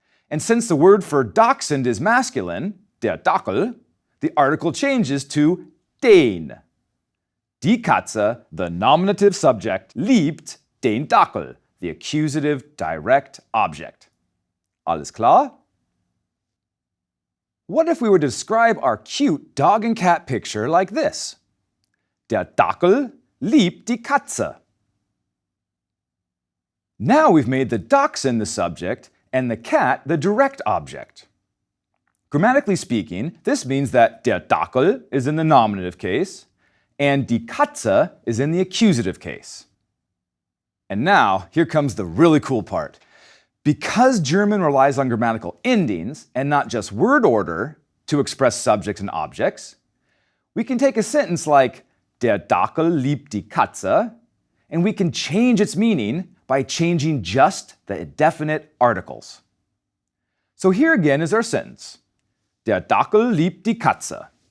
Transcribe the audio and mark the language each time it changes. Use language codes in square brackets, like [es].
[en] And since the word for dachshund is masculine, der Dackel, the article changes to den. [de] Die Katze, [en] the nominative subject, [de] liebt den Dackel, [en] the accusative direct object. [de] Alles klar? [en] What if we were to describe our cute dog and cat picture like this? [de] Der Dackel liebt die Katze. [en] Now we've made the dachshund the subject and the cat the direct object. Grammatically speaking, this means that der Dackel is in the nominative case and die Katze is in the accusative case. And now, here comes the really cool part. Because German relies on grammatical endings and not just word order to express subjects and objects, we can take a sentence like [de] der Dackel liebt die Katze, [en] and we can change its meaning by changing just the definite articles. So here again is our sentence. [de] Der Dackel liebt die Katze.